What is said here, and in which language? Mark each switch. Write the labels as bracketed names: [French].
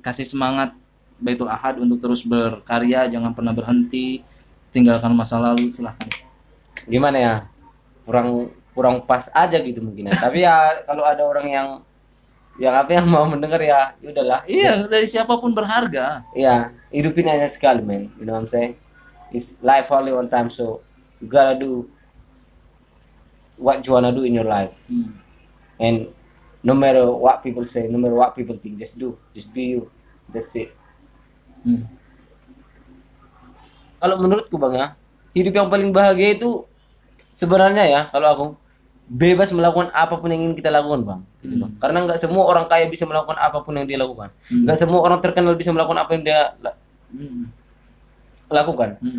[Indonesian] Kasih semangat Baitul Ahad untuk terus berkarya, jangan pernah berhenti, tinggalkan masa lalu, silahkan. Gimana ya? Kurang pas aja gitu mungkin ya. Tapi ya kalau ada orang yang mau mendengar ya udahlah. Iya, dari siapapun berharga. Iya, hidupin aja sekali, [English] man. You know what I'm saying? It's life only one time, so you gotta do what you wanna do in your life. And no matter what people say, no matter what people think, just be you. That's it. [Indonesian] Kalau menurutku bang ya, hidup yang paling bahagia itu sebenarnya ya, kalau aku bebas melakukan apapun yang ingin kita lakukan bang. Gitu, bang. Karena nggak semua orang kaya bisa melakukan apapun yang dia lakukan. Nggak semua orang terkenal bisa melakukan apa yang dia lakukan.